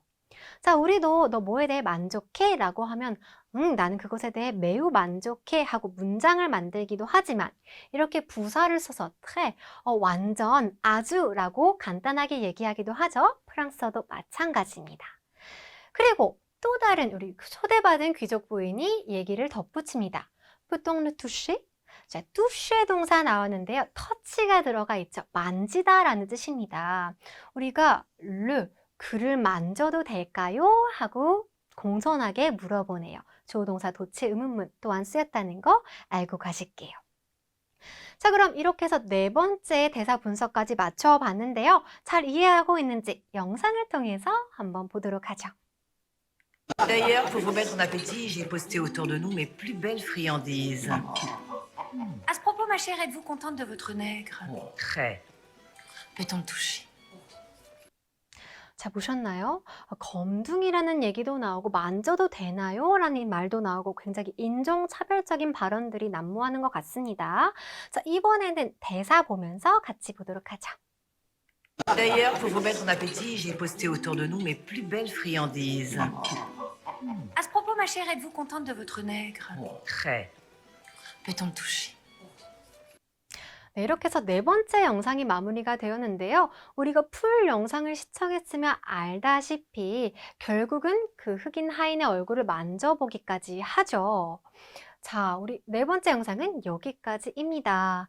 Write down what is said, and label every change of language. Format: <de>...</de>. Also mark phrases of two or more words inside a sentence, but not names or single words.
<ko>자, 우리도 너 뭐에 대해 만족해? 라고 하면 나는 그것에 대해 매우 만족해 하고 문장을 만들기도 하지만 이렇게 부사를 써서 très, 완전, 아주 라고 간단하게 얘기하기도 하죠. 프랑스어도 마찬가지입니다. 그리고 또 다른 우리 초대받은 귀족 부인이 얘기를 덧붙입니다.</ko> <fr>peut-on le toucher?</fr> <ko>자, toucher 동사 나왔는데요. 터치가 들어가 있죠. 만지다 라는 뜻입니다. 우리가 그를 만져도 될까요? 하고 공손하게 물어보네요. 조동사 도치 의문문 또한 쓰였다는 거 알고 가실게요. 자, 그럼 이렇게 해서 네 번째 대사 분석까지 맞춰봤는데요. 잘 이해하고 있는지 영상을 통해서 한번 보도록 하죠.</ko> <fr>D'ailleurs, pour vous mettre en appétit, j'ai posté autour de nous mes plus belles friandises. À ce propos, ma chère, êtes-vous contente de votre nègre? Très. Peut-on le toucher?</fr> <ko>자, 보셨나요? 검둥이라는 얘기도 나오고 만져도 되나요? 라는 말도 나오고 굉장히 인종차별적인 발언들이 난무하는 것 같습니다. 자, 이번에는 대사 보면서 같이 보도록 하죠.</ko> <fr>D'ailleurs, pour vous mettre en appétit, j'ai posté autour de nous mes plus belles friandises. À ce propos, ma chère, êtes-vous contente de votre nègre? Très. Peut-on le toucher?</fr> <ko>네, 이렇게 해서 네 번째 영상이 마무리가 되었는데요. 우리가 풀 영상을 시청했으면 알다시피 결국은 그 흑인 하인의 얼굴을 만져보기까지 하죠. 자, 우리 네 번째 영상은 여기까지입니다.</ko>